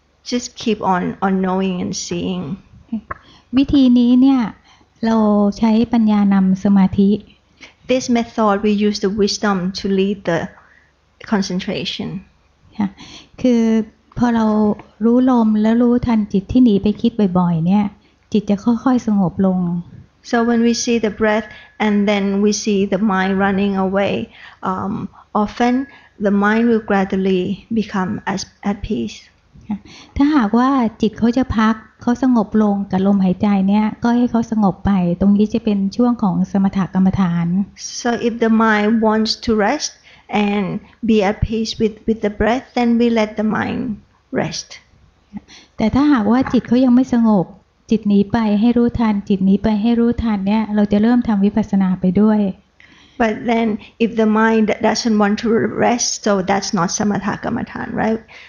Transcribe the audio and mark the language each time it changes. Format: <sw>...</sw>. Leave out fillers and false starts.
<en>Just keep on knowing and seeing.</en> <th>วิธีนี้เนี่ยเราใช้ปัญญานำสมาธิ</th> <en>This method we use the wisdom to lead the concentration.</en> <th>คือพอเรารู้ลมแล้วรู้ทันจิตที่หนีไปคิดบ่อยๆเนี่ยจิตจะค่อยๆสงบลง</th> <en>So when we see the breath and then we see the mind running away, often the mind will gradually become at peace.</en> <th>ถ้าหากว่าจิตเขาจะพักเขาสงบลงกับลมหายใจเนี่ยก็ให้เขาสงบไปตรงนี้จะเป็นช่วงของสมถกรรมฐาน</th> <en>So if the mind wants to rest and be at peace with the breath, then we let the mind rest.</en> <th>แต่ถ้าหากว่าจิตเขายังไม่สงบจิตหนีไปให้รู้ทันจิตหนีไปให้รู้ทันเนี่ยเราจะเริ่มทำวิปัสสนาไปด้วย</th> <en>But then if the mind doesn't want to rest, so that's not samatha kammathan, right?</en>